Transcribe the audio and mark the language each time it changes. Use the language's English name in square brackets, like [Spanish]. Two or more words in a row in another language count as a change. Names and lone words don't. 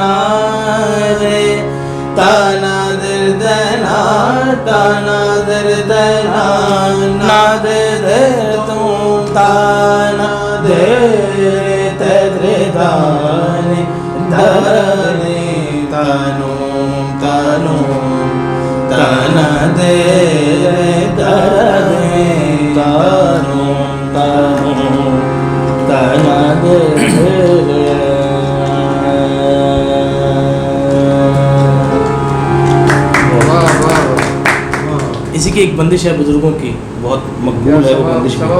[Urdu] رے تانا در دنا تانا در دنا نا در در تو تانا در تدر دانے دھرنے تانو تانو تانا در دھرنے تانو تانو تانا در. اسی کی ایک بندش ہے بزرگوں کی، بہت مقبول ہے وہ بندش.